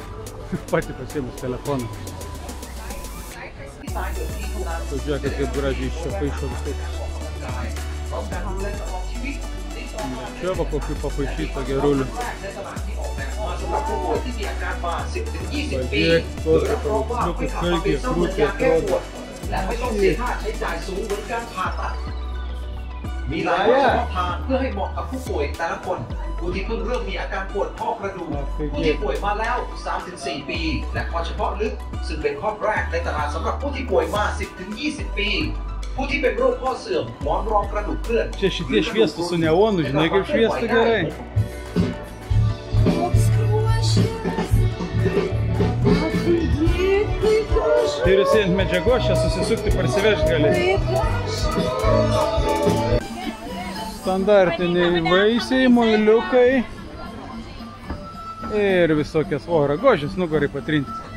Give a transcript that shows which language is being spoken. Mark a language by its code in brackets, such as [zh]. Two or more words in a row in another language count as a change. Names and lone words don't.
[lt] Pati pasiėmus telefoną. Pažiūrėkit, kaip gražiai iš čia paišo visai. Čia va kokių papaišyta gerulių. Pažiūrėk, kokie paveiksliukai, kaip jie krūtai atrodo. [th] มีหลายวัตถุทานเพื่อให้เหมาะกับผู้ป่วยแต่ละคนผู้ที่เพิ่งเริ่มมีอาการปวดข้อกระดูกผู้ที่ป่วยมาแล้ว 3-4 ปีและข้อเฉพาะลึกซึ่งเป็นข้อแรกในตลาดสำหรับผู้ที่ป่วยมา 10-20 ปีผู้ที่เป็นโรคข้อเสื่อมหมอนรองกระดูกเคลื่อน [lt] Čia šitie šviestų su neonu, žinai kaip šviestų gerai. Tai ir ant medžiagos čia susisukti parsivežti gali. Standartiniai vaisiai, muiliukai ir visokias ragožės nugarai patrinti.